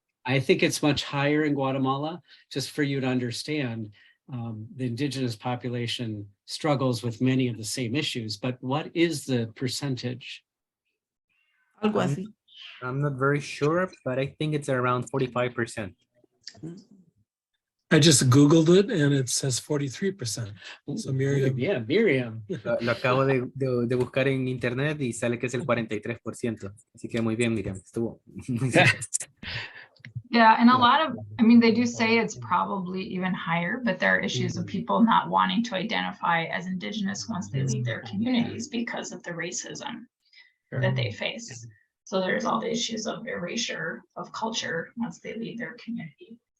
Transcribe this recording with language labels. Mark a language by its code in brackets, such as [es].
[en] I think it's much higher in Guatemala. Just for you to understand, the indigenous population struggles with many of the same issues, but what is the percentage? [es] Algo así. [en] I'm not very sure, but I think it's around 45%. I just Googled it and it says 43%. So Miriam, Yeah, Miriam. [es] Lo acabo de buscar en internet y sale que es el 43%. Así que muy bien, Miriam. Estuvo. muy cerca. [en] Yeah, and a lot of, I mean, they do say it's probably even higher, but there are issues of people not wanting to identify as Indigenous once they leave their communities because of the racism that they face. So there's all the issues of erasure of culture once they leave their community.